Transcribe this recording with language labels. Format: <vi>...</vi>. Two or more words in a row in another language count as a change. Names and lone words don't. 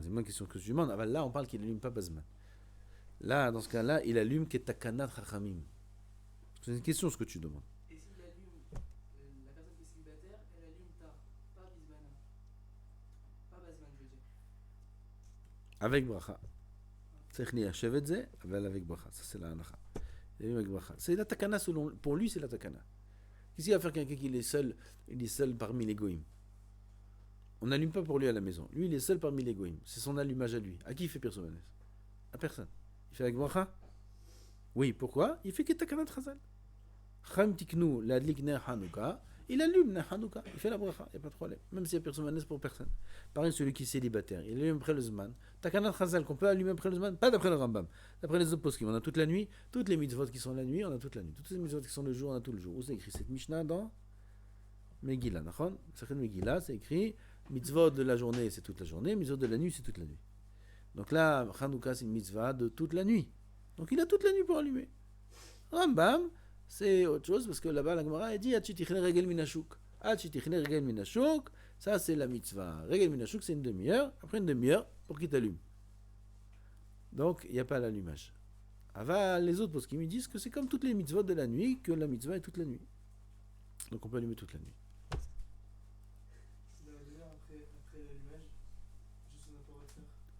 <fr>C'est moi une question que je demande. Là, on parle qu'il allume pas Bazman. Là, dans ce cas-là, il allume</fr> <he>כתקנת חכמים.</he> <fr>C'est une question ce que tu demandes. et s'il allume, la personne qui est célibataire, elle allume tard, pas Bismana. Pas Basman, je veux dire. Avec bracha.</fr> <he>צריך ליישב את זה,</he> <fr>אבל avec bracha. Ça, c'est la halacha. Il allume avec bracha. C'est la takana selon... Pour lui, c'est la takana. Qu'est-ce qu'il va faire quelqu'un qui est seul? Il est seul parmi les goïms. On n'allume pas pour lui à la maison. Lui, il est seul parmi les goïms. C'est son allumage à lui. À qui il fait personne? À personne. Il fait avec bracha? Oui, pourquoi? Il fait</fr> <he>כתקנת חז"ל. שם תקנו להדליק נר חנוכה.</he> <fr>Il allume</fr> <he>נר חנוכה.</he> <fr>Il fait la bracha. Il n'y a pas de problème. Même s'il y a personne pour personne. Pareil, celui qui est célibataire. Il allume après le Zman.</fr> <he>תקנת חז"ל</he> <fr>qu'on peut allumer après le Zman. Pas d'après le Rambam. D'après les autres poskim. On a toute la nuit. Toutes les mitzvot qui sont la nuit, on a toute la nuit. Toutes les mitzvot qui sont le jour, on a tout le jour. Où c'est écrit cette Mishnah dans Megillah. Nachon? C'est Megillah, c'est écrit mitzvot de la journée, c'est toute la journée. Mitzvot de la nuit, c'est toute la nuit. Donc là, Hanouka, c'est une mitzvah de toute la nuit. Donc il a toute la nuit pour allumer. Rambam, c'est autre chose parce que là-bas la Gemara dit</fr> <he>עד שתכלה רגל מן השוק. עד שתכלה רגל מן השוק,</he> <fr>ça c'est la mitzvah.</fr> <he>רגל מן השוק,</he> <fr>c'est une demi-heure. Après une demi-heure, pour qu'il t'allume. Donc il n'y a pas l'allumage. Aval, les autres, parce qu'ils me disent que c'est comme toutes les mitzvot de la nuit, que la mitzvah est toute la nuit. Donc on peut allumer toute la nuit. C'est dans la demi-heure après l'allumage, juste on n'a pas le droit de faire.</fr>